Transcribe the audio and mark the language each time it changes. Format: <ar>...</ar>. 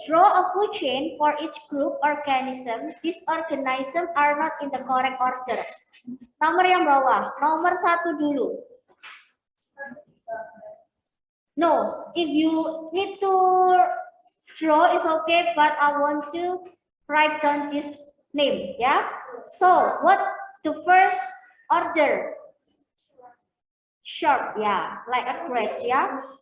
<en>Draw a food chain for each group organism. These organisms are not in the correct order.</en> <id>Nomor yang bawah, nomor 1 dulu.</id> <en>No, if you need to draw, it's okay, but I want to write down this name, yeah? So, what the first order? Sharp, yeah, like a crest, yeah?</en>